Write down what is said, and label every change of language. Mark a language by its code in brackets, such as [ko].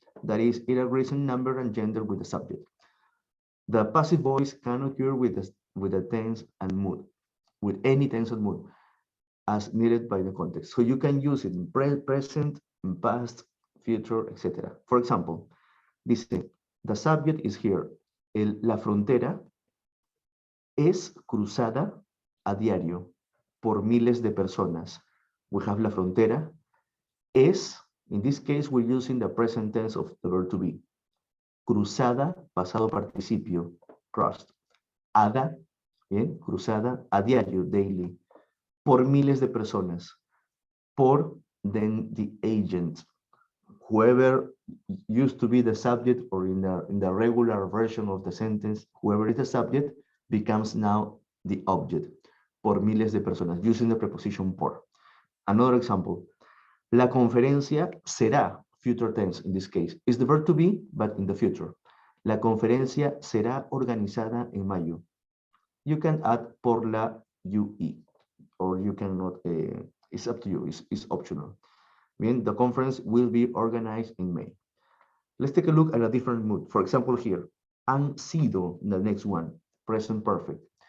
[en] That is, it agrees in number and gender with the subject. The passive voice can occur with the tense and mood, with any tense and mood, as needed by the context. So you can use it in present, in past, future, etc. For example, dice, the subject is here. [es] La frontera es cruzada a diario por miles de personas. [en] We have [es] la frontera. [en] Es, in this case, we're using the present tense of the verb to be. [es] Cruzada, pasado participio, crossed. Ada, bien, cruzada, a diario, daily. Por miles de personas. Por, [en] then the agent. Whoever used to be the subject, or in the regular version of the sentence, whoever is the subject becomes now the object. [es] Por miles de personas, [en] using the preposition por. Another example. [es] La conferencia será, [en] future tense in this case, is the verb to be, but in the future. [es] La conferencia será organizada en mayo. [en] You can add [es] por la UE, [en] or you cannot, it's up to you, it's optional. Bien, the conference will be organized in May. Let's take a look at a different mood. For example, here, [es] han sido, [en] the next one, present perfect.